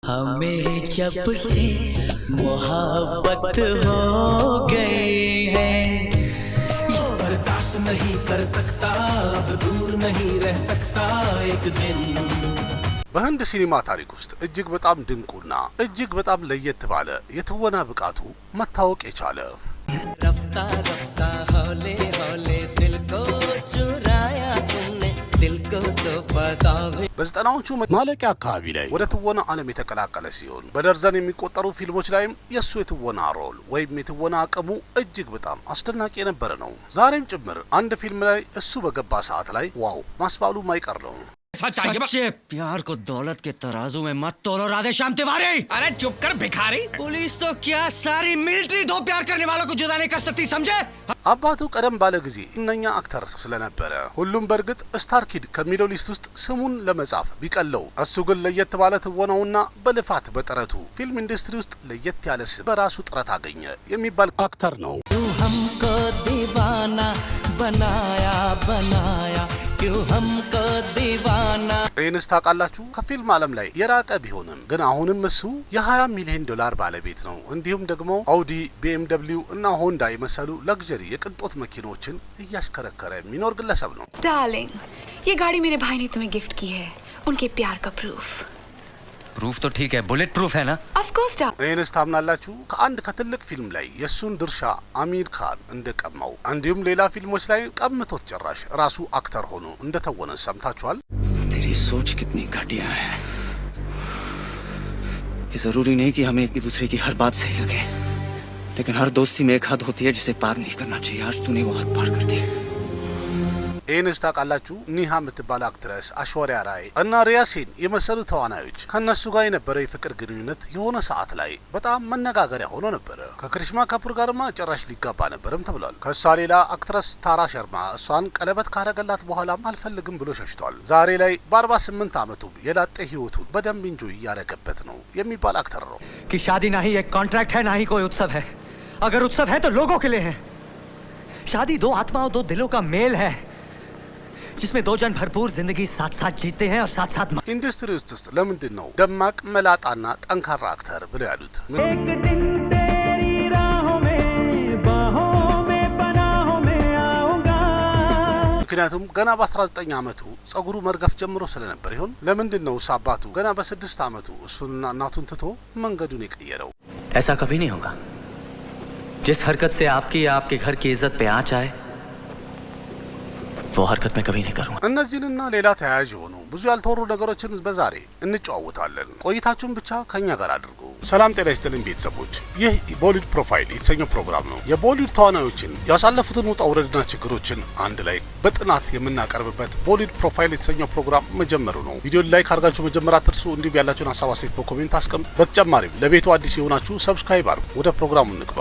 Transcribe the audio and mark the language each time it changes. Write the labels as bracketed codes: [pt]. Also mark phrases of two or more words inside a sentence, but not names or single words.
[hi] हमें जब से मोहब्बत हो गई है बर्दाश्त नहीं कर सकता अब दूर नहीं रह सकता एक दिन [am] በህንድ ሲኒማ ታሪክ ውስጥ እጅግ በጣም ድንቁና እጅግ በጣም ለየት ባለ የትወና ብቃቱ መታወቅ የቻለ [hi] रफ्ता रफ्ता हौले हौले दिल को चुराया तुमने दिल को तो पता भी [am] በዘጠናዎቹ ማለቂያ አካባቢ ላይ ወደ ትወና ዓለም የተቀላቀለ ሲሆን በደርዘን የሚቆጠሩ ፊልሞች ላይም የሱ የትወና ሮል ወይም የትወና አቅሙ እጅግ በጣም አስደናቂ የነበረ ነው። ዛሬም ጭምር አንድ ፊልም ላይ እሱ በገባ ሰዓት ላይ ዋው ማስባሉ ማይቀር ነው። [hi] सच्चे प्यार को दौलत के तराजू में मत तोलो राधेश्याम तिवारी। अरे चुप कर भिखारी पुलिस तो क्या सारी मिलिट्री दो प्यार करने वालों को जुदा नहीं कर सकती समझे। [am] አባቱ ቀደም ባለ ጊዜ እነኛ አክተር ስለነበረ ሁሉም በርግጥ [en] star kid [am] ከሚለው ሊስት ውስጥ ስሙን ለመጻፍ ቢቀለው እሱ ግን ለየት ባለ ትወናውና በልፋት በጥረቱ [en] film industry [am] ውስጥ ለየት ያለ ስም በራሱ ጥረት አገኘ የሚባል አክተር ነው። [hi] हमको दीवाना बनाया बनाया क्यों हमको दीवाना [am] ይህንስ ታውቃላችሁ? ከፊልም ዓለም ላይ የራቀ ቢሆንም ግን አሁንም እሱ የ20 ሚሊዮን ዶላር ባለቤት ነው። እንዲሁም ደግሞ አውዲ፣ BMW እና ሆንዳ የመሰሉ ለግዠሪ የቅንጦት መኪኖችን እያሽከረከረ የሚኖር ግለሰብ ነው። [hi] डार्लिंग, ये गाड़ी मेरे भाई ने तुम्हें गिफ्ट की है, उनके प्यार का प्रूफ। प्रूफ तो ठीक है, [en] bullet proof [hi] है ना? [en] of course darling. [am] ይህንስ ታምናላችሁ? ከአንድ ከትልቅ ፊልም ላይ የሱን ድርሻ አሚር ካን እንደቀማው እንዲሁም ሌላ ፊልሞች ላይ ቀምቶት ጭራሽ ራሱ አክተር ሆኖ እንደተወነ ሰምታችኋል? [hi] तेरी सोच कितनी घटिया है। ये जरूरी नहीं कि हमें एक दूसरे की हर बात सही लगे, लेकिन हर दोस्ती में एक हद होती है जिसे पार नहीं करना चाहिए। आज तूने वो हद पार कर दी। [am] ይህንስ ታውቃላችሁ? ኒሃ የምትባል አክትረስ፣ አሽወሪያ ራይ እና ሪያሲን የመሰሉ ተዋናዮች ከነሱ ጋር የነበረው የፍቅር ግንኙነት የሆነ ሰዓት ላይ በጣም መነጋገሪያ ሆኖ ነበረ። ከክሪሽማ ካፑር ጋርማ ጭራሽ ሊጋባ ነበርም ተብሏል። ከሷ ሌላ አክትረስ ታራ ሸርማ እሷን ቀለበት ካረገላት በኋላም አልፈልግም ብሎ ሸሽቷል። ዛሬ ላይ በ48 ዓመቱ የላጤ ህይወቱን በደንብ እንጆ እያረገበት ነው የሚባል አክተር ነው። [hi] कि शादी ना ही एक कॉन्ट्रैक्ट है, ना ही कोई उत्सव है। अगर उत्सव है तो लोगों के लिए है। शादी दो आत्माओं दो दिलों का मेल है, जिसमें दो जन भरपूर जिंदगी साथ साथ जीते हैं और साथ साथ [am] ኢንዱስትሪ ውስጥ ለምንድን ነው ደማቅ መላጣና ጠንካራ አክተር ብለው ያሉት? [hi] एक दिन तेरी राहों में बाहों में पनाहों में आऊंगा। [am] ምክንያቱም ገና በ19 ዓመቱ ጸጉሩ መርገፍ ጀምሮ ስለነበር ይሆን? ለምንድን ነው አባቱ ገና በ6 ዓመቱ እሱንና እናቱን ትቶ መንገዱን የቀየረው? [hi] ऐसा कभी नहीं होगा। जिस हरकत से आपकी या आपके घर की इज्जत पे आंच आए, वो हरकत मैं कभी नहीं करूंगा। [am] እነዚህንና ሌላ ተያያዥ የሆኑ ብዙ ያልተወሩ ነገሮችን በዛሬ እንጨዋወታለን። ቆይታችሁን ብቻ ከኛ ጋር አድርጉ። ሰላም ጤና ይስጥልን ቤተሰቦች፣ ይህ ቦሊውድ ፕሮፋይል የተሰኘው ፕሮግራም ነው። የቦሊውድ ተዋናዮችን ያሳለፉትን ውጣ ውረድና ችግሮችን አንድ ላይ በጥናት የምናቀርብበት ቦሊውድ ፕሮፋይል የተሰኘው ፕሮግራም መጀመሩ ነው። ቪዲዮን ላይክ አድርጋችሁ መጀመር አትርሱ። እንዲሁም ያላችሁን ሀሳብ አስተያየት በኮሜንት አስቀምጡ። በተጨማሪም ለቤቱ አዲስ የሆናችሁ ሰብስክራይብ አድርጉ። ወደ ፕሮግራሙ እንግባ።